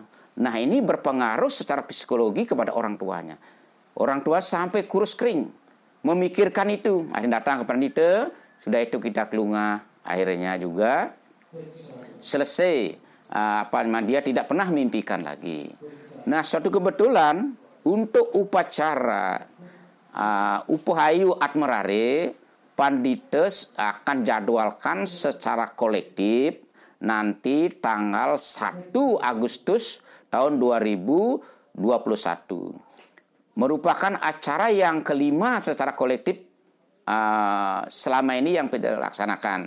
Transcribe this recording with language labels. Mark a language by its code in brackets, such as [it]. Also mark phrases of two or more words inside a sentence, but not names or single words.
[id] Nah, ini berpengaruh secara psikologi kepada orang tuanya. Orang tua sampai kurus kering memikirkan itu. Akhirnya datang ke pandita, sudah itu kita kelungah. Akhirnya juga selesai. Dia tidak pernah mimpikan lagi. Nah, suatu kebetulan untuk upacara upahayu admerare, pandites akan jadwalkan secara kolektif nanti tanggal 1 Agustus tahun 2021. Merupakan acara yang kelima secara kolektif selama ini yang kita laksanakan.